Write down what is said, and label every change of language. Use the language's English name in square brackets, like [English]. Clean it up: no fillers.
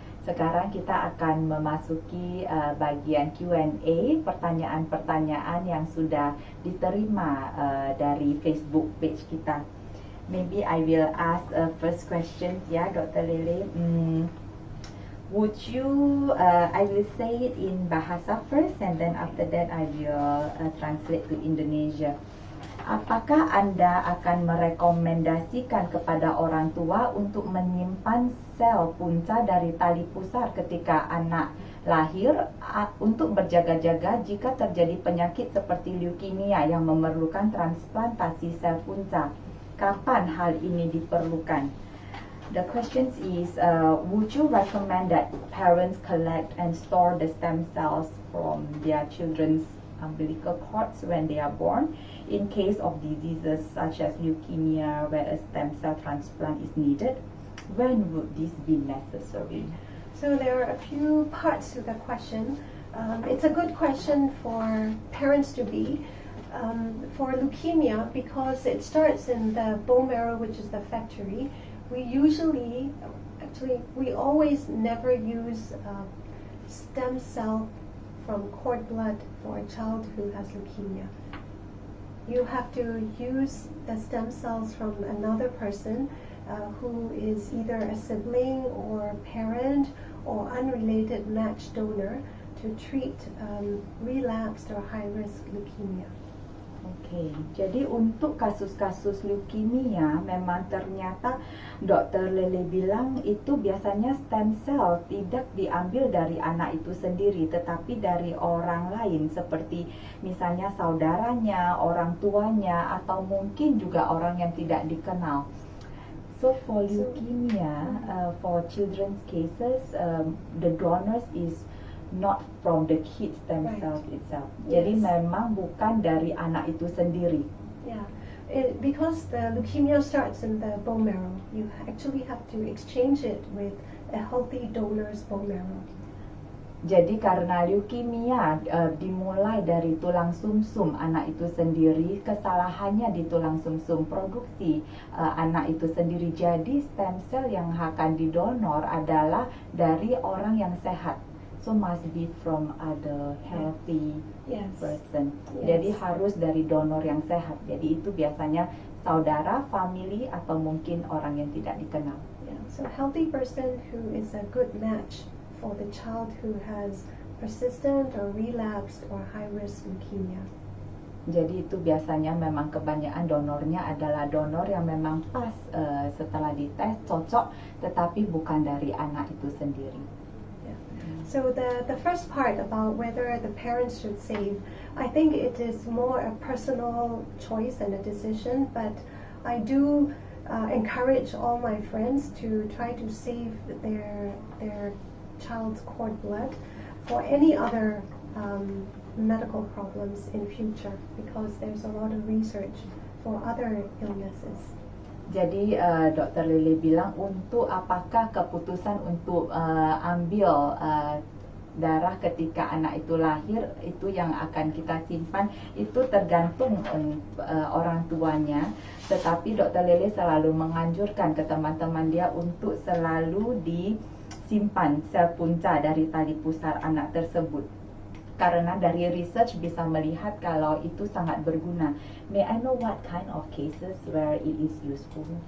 [Indonesian] Sekarang kita akan memasuki bagian Q&A, pertanyaan-pertanyaan yang sudah diterima dari Facebook page kita. [English] Maybe I will ask first question, ya, Dr. Lele. Would you, I will say it in Bahasa first, and then after that I will translate to Indonesia. [Indonesian] Apakah Anda akan merekomendasikan kepada orang tua untuk menyimpan sel punca dari tali pusar ketika anak lahir untuk berjaga-jaga jika terjadi penyakit seperti leukemia yang memerlukan transplantasi sel punca? Kapan hal ini diperlukan? [English] The question is, would you recommend that parents collect and store the stem cells from their children's umbilical cords when they are born in case of diseases such as leukemia where a stem cell transplant is needed? When would this be necessary? So there are a few parts to the question. It's a good question for parents to be. For leukemia, because it starts in the bone marrow, which is the factory, we always never use stem cell from cord blood for a child who has leukemia. You have to use the stem cells from another person who is either a sibling or parent or unrelated matched donor to treat relapsed or high-risk leukemia. [Indonesian] Oke, jadi untuk kasus-kasus leukemia memang ternyata Dr. Lele bilang itu biasanya stem cell tidak diambil dari anak itu sendiri, tetapi dari orang lain seperti misalnya saudaranya, orang tuanya, atau mungkin juga orang yang tidak dikenal. [English] So for leukemia, for children's cases, the donors is not from the kid stem cells itself. [Indonesian] Jadi memang bukan dari anak itu sendiri. [English] Yeah, because the leukemia starts in the bone marrow, you actually have to exchange it with a healthy donor's bone marrow. [Indonesian] Jadi karena leukemia dimulai dari tulang sumsum anak itu sendiri, kesalahannya di tulang sumsum produksi anak itu sendiri. Jadi stem cell yang akan didonor adalah dari orang yang sehat. [English] So must be from other healthy person. [Indonesian] Jadi harus dari donor yang sehat. Jadi itu biasanya saudara, family, atau mungkin orang yang tidak dikenal. Yeah. [English] So healthy person who is a good match for the child who has persistent or relapsed or high-risk leukemia. [Indonesian] Jadi itu biasanya memang kebanyakan donornya adalah donor yang memang pas setelah dites cocok, tetapi bukan dari anak itu sendiri. [English] So the first part about whether the parents should save, I think it is more a personal choice and a decision, but I do encourage all my friends to try to save their child's cord blood for any other medical problems in future, because there's a lot of research for other illnesses. [Indonesian] Jadi Dr. Lily bilang untuk apakah keputusan untuk ambil darah ketika anak itu lahir itu yang akan kita simpan itu tergantung orang tuanya, tetapi Dr. Lily selalu menganjurkan ke teman-teman dia untuk selalu disimpan sel punca dari tali pusar anak tersebut. Karena dari research bisa melihat kalau itu sangat berguna. [English] May I know what kind of cases where it is useful?